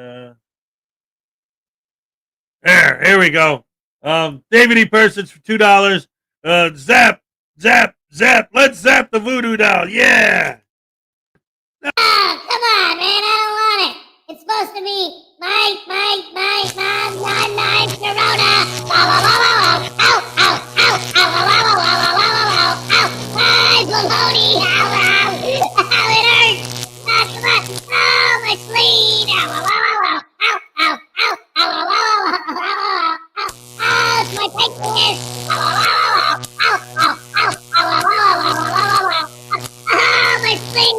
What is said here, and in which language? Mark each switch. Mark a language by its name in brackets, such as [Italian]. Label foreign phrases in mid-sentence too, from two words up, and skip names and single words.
[English] Here we go. David E. Persons for $2. Zap, zap, zap. Let's zap the voodoo doll. Yeah. Oh, come on, man. I don't want it. It's supposed to be my Corona. Ow, ow, ow, ow, ow, ow, ow, ow, ow, ow, ow, ow, ow, ow, ow, ow, my baloney. Ow, ow, ow, it hurts. Ah, come on. Oh, my spleen. Ow, ow, ow, ow, ow, ow, ow, ow, ow, ow, ow, ow, ow, ow, ow, it's my pancreas. Ow, ow, ow, ow, ow, ow, ow, ow, ow, ow, ow, ow, ow, ow, ow, my spleen.